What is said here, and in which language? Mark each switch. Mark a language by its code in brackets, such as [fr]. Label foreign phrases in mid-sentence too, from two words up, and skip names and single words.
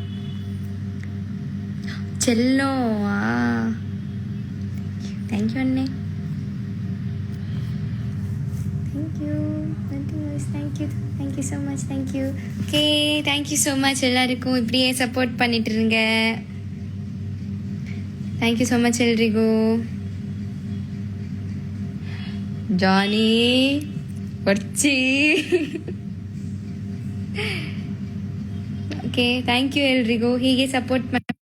[ta] செல்லோவா? [en] thank you [ta] அண்ணே. [en] thank you so much. thank you. okay thank you so much. [ta] எல்லாருக்கும் இப்படியே சப்போர்ட் பண்ணிட்டு இருங்க. [en] thank you so much எல்ரிகோ. ಜಾನಿ ಬರ್ಚಿ. okay thank you [kn] ಎಲ್ರಿಗೂ ಹೀಗೆ ಸಪೋರ್ಟ್ ಮಾಡಿ.